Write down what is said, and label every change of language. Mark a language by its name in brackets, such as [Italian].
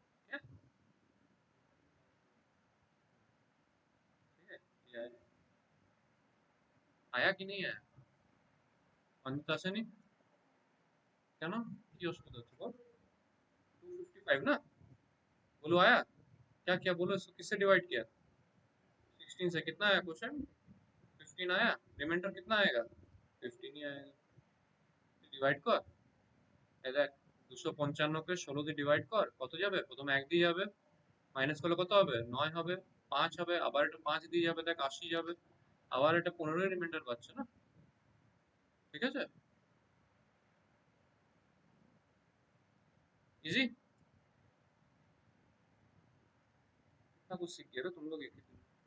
[Hindi] क्या? ठीक है, ये आया कि नहीं आया? अनिता से नहीं? क्या ना, ये उसको दो तो 255 ना? बोलो आया? क्या क्या बोलो, इसको किससे डिवाइड किया? 16 से। कितना आया क्वेश्चन? 15 आया। रिमाइंडर कितना आएगा? 15 ही आएगा। [Bangla] ডিভাইড কর, এই দেখ 255 কে 16 দিয়ে ডিভাইড কর, কত যাবে? প্রথমে 1 দিয়ে যাবে, মাইনাস করলে কত হবে? 9 হবে, 5 হবে, আবার এটা 5 দিয়ে যাবে, দেখ 80 যাবে, আবার এটা 15 রিমাইন্ডার পাচ্ছে না, ঠিক আছে? [Hindi] इजी ना, कुछ सीख गए हो तुम लोग एक ही दिन।